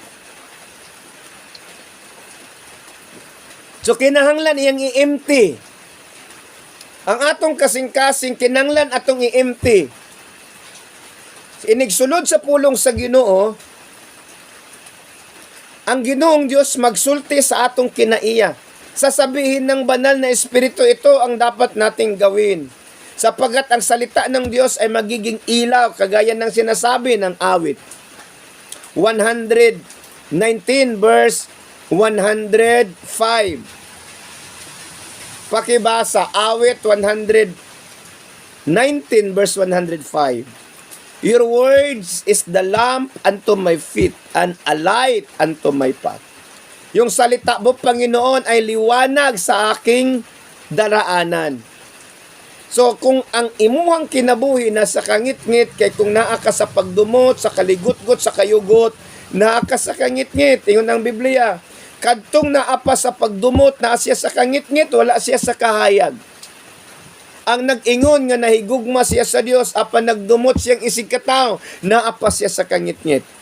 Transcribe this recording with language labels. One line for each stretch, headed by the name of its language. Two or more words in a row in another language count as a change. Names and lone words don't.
Cebuano: So, kinahanglan iyang i-empty. Ang atong kasing-kasing, kinahanglan atong i-empty. Inigsulod sa pulong sa Ginoo, ang Ginoong Diyos magsulti sa atong kinaiya.
Filipino: Sasabihin ng banal na Espiritu, ito ang dapat nating gawin. Sapagat ang salita ng Diyos ay magiging ilaw, kagaya ng sinasabi ng awit.
English: 119 verse 105.
Filipino: Pakibasa, awit 119 verse 105.
English: Your words is the lamp unto my feet and a light unto my path.
Filipino: Yung salita mo, Panginoon, ay liwanag sa aking daraanan.
Cebuano: So, kung ang imuhang kinabuhi na sa kangit-ngit, kay kung naa ka sa pagdumot, sa kaligot-got, sa kayugot, naa ka sa kangit-ngit, ingon ang Biblia, kadtong naa pa sa pagdumot, naa siya sa kangit-ngit, wala siya sa kahayag. Ang nag-ingon nga nahigugma siya sa Dios, apan nagdumot siyang isig kataw, naa pa siya sa kangit-ngit.